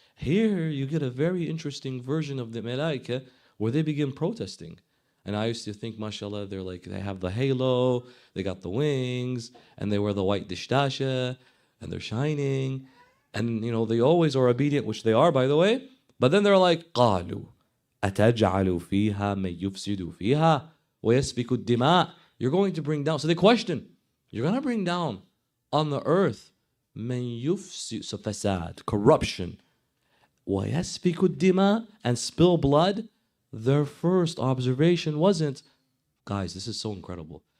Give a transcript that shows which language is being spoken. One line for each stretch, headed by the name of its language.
English: Here you get a very interesting version of the malaika where they begin protesting. And I used to think, mashallah, they're like, they have the halo, they got the wings, and they wear the white dishdasha, and they're shining. And, you know, they always are obedient, which they are, by the way. But then they're like,
Arabic: قَالُوا أَتَجْعَلُ فِيهَا مَن يُفْسِدُ فِيهَا وَيَسْفِكُ الدِّمَاءِ.
English: You're going to bring down, so they question, you're going to bring down on the earth,
Arabic: مَن يُفْسِدُ,
English: so fasad, corruption,
Arabic: وَيَسْفِكُ الدِّمَاءِ,
English: and spill blood. Their first observation wasn't, guys, this is so incredible.